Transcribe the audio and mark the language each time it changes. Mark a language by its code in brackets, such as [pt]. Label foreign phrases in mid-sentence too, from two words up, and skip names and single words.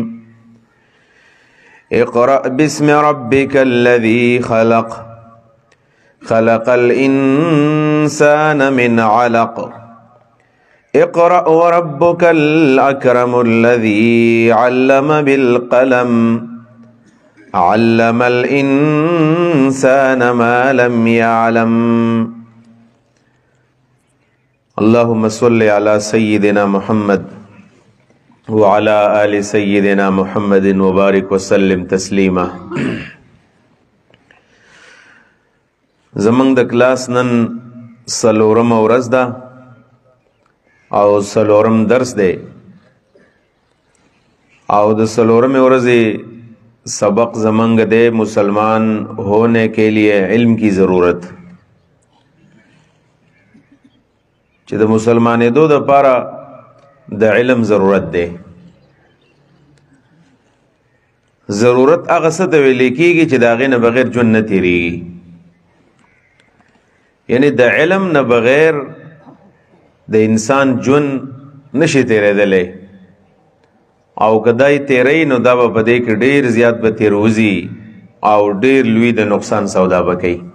[ar] اقرأ باسم ربك الذي خلق خلق الإنسان من علق اقرأ وربك الأكرم الذي علم بالقلم علم الإنسان ما لم يعلم. اللهم صل على سيدنا محمد وعلى آل سيدنا محمد وبارك وسلم تسلیما. [ps] زمنګ د کلاس نن سلورم ورځ ده او سلورم درس دی او د سلورم ورځې سبق زمنګ دے [ur] مسلمان ہونے کے لیے علم کی ضرورت. [ps] چې د مسلمانې دو د پاره د علم ضرورت دے. ضرورت هغه څه ته ویل کېږي چې د هغې نه بغیر ژوند نه تېرېږي. یعنی د علم نه بغیر د انسان ژوند نشي تېرېدلی او کدای تیری نو دا به په دې کې ډېر زیات به تیروزي او ډېر لوی د نقصان سودا به کوي.